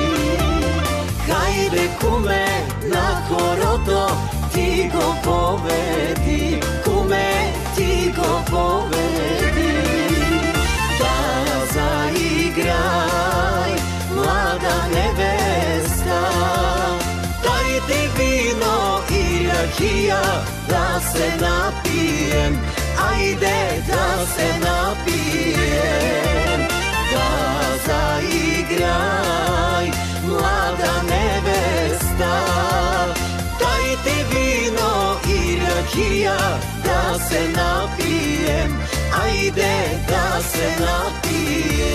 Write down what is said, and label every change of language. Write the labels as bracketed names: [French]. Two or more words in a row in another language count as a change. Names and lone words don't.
[Bulgarian] Хайде, куме, на хорото ти го поведи. Куме, ти го поведи. Да заиграй, млада невеста, дайте ви [Serbian] rakija, da se napijem, ajde da se napijem. Da zaigraj, mlada nevesta, dajte vino i rakija, da se napijem, ajde da se napijem.